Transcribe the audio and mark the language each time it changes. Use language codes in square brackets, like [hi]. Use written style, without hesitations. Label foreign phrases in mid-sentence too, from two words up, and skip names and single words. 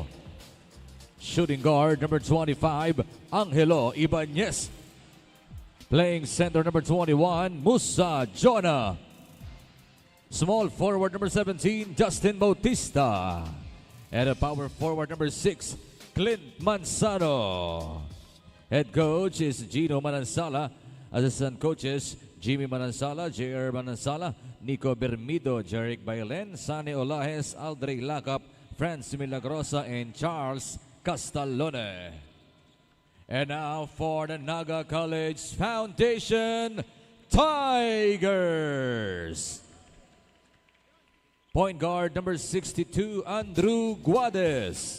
[en] Shooting guard, number 25, Angelo Ibanez. Playing center, number 21, Musa Jonah. Small forward, number 17, Justin Bautista. And a power forward, number 6, Clint Manzano. Head coach is Gino Manansala. Assistant coaches, Jimmy Manansala, J.R. Manansala, Nico Bermido, Jeric Bailen, Sani Olajes, Aldrey Lacap, Franz Milagrosa, and Charles Castellone. And now for the Naga College Foundation Tigers. Point guard number 62, Andrew Guades.